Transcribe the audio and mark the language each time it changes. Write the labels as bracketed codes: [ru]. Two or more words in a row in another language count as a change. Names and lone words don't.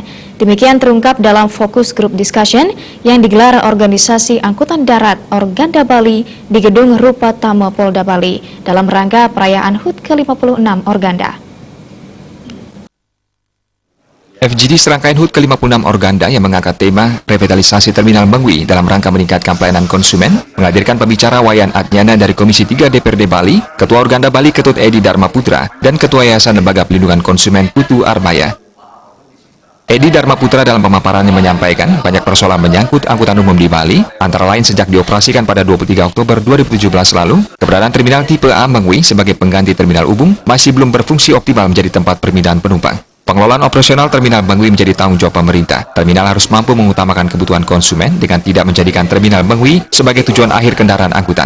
[id] Demikian terungkap dalam [en] fokus group discussion [id] yang digelar organisasi angkutan darat Organda Bali di Gedung Rupa Tama Polda Bali dalam rangka perayaan HUT ke-56 Organda. FGD serangkaian HUT ke-56 Organda yang mengangkat tema revitalisasi Terminal Mengwi dalam rangka meningkatkan pelayanan konsumen, menghadirkan pembicara Wayan Adnyana dari Komisi 3 DPRD Bali, Ketua Organda Bali Ketut Edi Dharma Putra, dan Ketua Yayasan Lembaga Pelindungan Konsumen Putu Armaya. Edi Dharma Putra dalam pemaparannya menyampaikan banyak persoalan menyangkut angkutan umum di Bali, antara lain sejak dioperasikan pada 23 Oktober 2017 lalu, keberadaan terminal tipe A Mengwi sebagai pengganti terminal umum masih belum berfungsi optimal menjadi tempat permindahan penumpang. Pengelolaan operasional Terminal Mengwi menjadi tanggung jawab pemerintah. Terminal harus mampu mengutamakan kebutuhan konsumen dengan tidak menjadikan Terminal Mengwi sebagai tujuan akhir kendaraan angkutan.